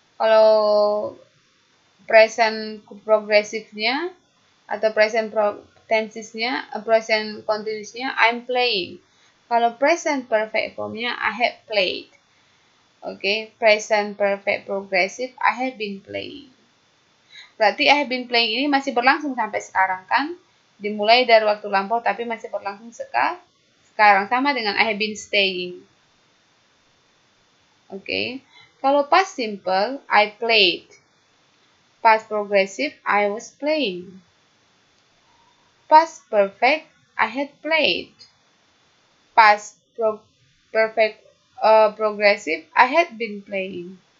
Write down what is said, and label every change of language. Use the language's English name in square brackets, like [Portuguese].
[Indonesian] Kalau present progresifnya atau present tensesnya, present continuousnya, [English] I'm playing. [Indonesian] Kalau [English] present perfect formnya, I have played. Oke, present perfect progressive, I have been playing. [Indonesian] Berarti [English] I have been playing [Indonesian] ini masih berlangsung sampai sekarang kan? Dimulai dari waktu lampau tapi masih berlangsung sekarang. Sama dengan [English] I have been staying. [Indonesian] Oke, kalau [English] past simple, I played. Past progressive, I was playing. Past perfect, I had played. Past perfect progressive, I had been playing.